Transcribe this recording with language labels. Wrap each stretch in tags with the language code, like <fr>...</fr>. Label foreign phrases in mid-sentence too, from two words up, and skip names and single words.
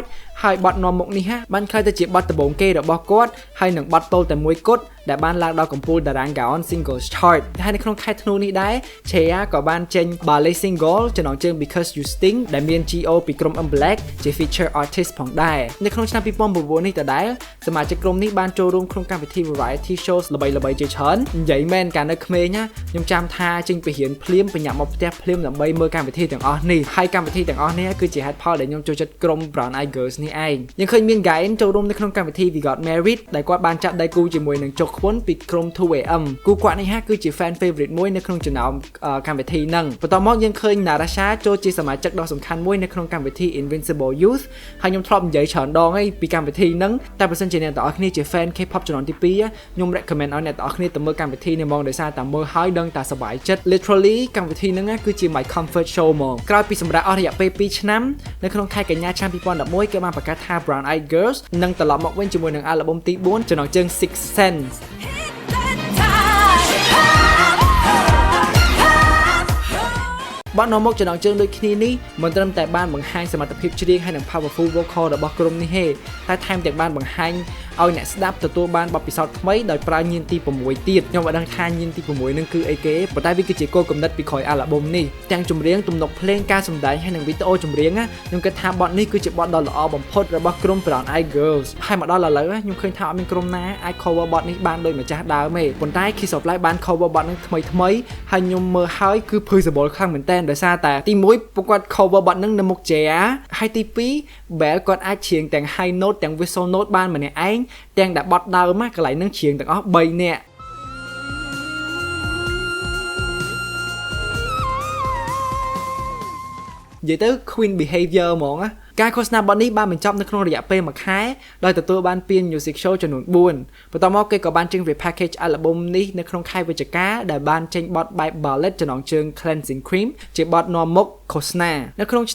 <km>ហើយបទនាំមុខនេះបានក្លាយទៅជាបទដំបូងគេរបស់គាត់ហើយនឹងបទទល់តែមួយគត់ដែលបានឡើងដល់កំពូលតារាង Gaon Singles Chart ហើយនៅក្នុងខែធ្នូនេះដែរ Chea ក៏បានចេញ</km> <en>ballet single</en> <km>ចំណងជើង Because You Sting ដែលមាន GO ពីក្រុម Black ជា</km> <en>feature artist</en> <km>ផងដែរនៅក្នុងឆ្នាំ 2009នេះដដែលសមាជិកក្រុមនេះបានចូលរួមក្នុងកម្មវិធី</km> <en>variety shows</en> <km>ល្បីៗជាច្រើននិយាយមែនកាលនៅក្មេងខ្ញុំចាំថាចេញពីរៀនភ្លាមបញ្ញាប់មកផ្ទះភ្លាមដើម្បីមើលកម្មវិធីទាំងអស់នេះហើយកម្មវិធីទាំងអស់ នេះគឺជាហេតុផលដែលខ្ញុំចូលចិត្តក្រុម Brown Eyed Girls នេះឯងយើងឃើញមាន Gain ចូលរួមនៅក្នុងកម្មវិធី We Got Married ដែលគាត់បានចាត់ដៃគូជាមួយនឹងជោគខ្វុនពីក្រុម 2AM គូគាត់នេះគឺជា</km> <en>fan favorite</en> <km>មួយនៅក្នុងចំណោមកម្មវិធីហ្នឹងបន្ទាប់មកយើងឃើញ Narasha ចូលជាសមាជិកដ៏សំខាន់មួយនៅក្នុងកម្មវិធី Invincible Youth ហើយខ្ញុំធ្លាប់និយាយច្រើនដងហើយពីកម្មវិធីហ្នឹងតែបើសិនជាអ្នកទាំងអស់គ្នាជា fan K-pop ជំនាន់ទី2ខ្ញុំ recommend ឲ្យអ្នកទាំងអស់គ្នាទៅមើលកម្មវិធីនេះហ្មងដោយសារតែមើលហើយដឹងតែសប្បាយចិត្ត literally កម្មវិធីហ្នឹងគឺជា</km> <en>my comfort show</en> <km>ហ្មងក្រោយពីសម្រាប់អស់រយៈពេល2ឆ្នាំនៅក្នុងខែកញ្ញាឆ្នាំ2011គេបានប្រកាសថា Brown Eyed Girls នឹងត្រឡប់មកវិញជាមួយនឹងអាល់បាំទី4ចំណងជើង Six Sense បទនាំមុខចំណងជើងដូចគ្នានេះមិនត្រឹមតែបានបង្ហាញសមត្ថភាពច្រៀងហើយនិង</km> <en>powerful vocal</en> <km>របស់ក្រុមនេះទេតែថែមទាំងបានបង្ហាញឲ្យអ្នកស្ដាប់ទទួលបានបទពិសោធន៍ថ្មីដោយប្រើញៀនទី 6ទៀតខ្ញុំមិនដឹងថាញៀនទី6នឹងគឺអីគេប៉ុន្តែវាគឺជាគោលគំនិតពីក្រោយអាល់បាំនេះទាំងចម្រៀងទំនុកភ្លេងការសម្ដែងហើយនិងវីដេអូចម្រៀ ងខ្ញុំគិតថាបទនេះគឺជាបទដ៏ល្អបំផុតរបស់ក្រុម Brown Eyed Girls ហើយមកដល់ឥឡូវខ្ញុំឃើញថាអត់មានក្រុមណាអាច cover បទនេះបានដូចម្ចាស់ដើមទេប៉ុន្តែ Kiss of Life បាន cover បទនេះថ្មីហើយខ្ញុំមើលហើយគឺ feasible ខ្លាំងមែនតើដោយសារតែទី1ពួកគាត់ cover បទនឹងនៅមុខ Jaya ហើយទី2 Bell គាត់អាចច្រៀងទាំង</km> <en>high note</en> <km>ទាំង</km> <en>whistle note</en> <km>បានម្នាក់ឯងទាំងដែលបត់ដើមកន្លែងនឹងច្រៀងទាំងអស់3នាក់ និយាយទៅ Queen Behavior ហ្មងការឃោសនាបទនេះបានបញ្ចប់នៅក្នុងរយៈពេល1ខែដោយទទួលបានពាន Music Show ចំនួន4បន្ទាប់មកគេក៏បានចេញ</km> <en>repackage album</en> <km>នេះនៅក្នុងខែវិច្ឆិកាដែលបានចេញបទបែប ballad ចំណងជើង Cleansing Cream ជាបទនាំមុខឃោសនានៅក្នុងឆ្នាំ</km>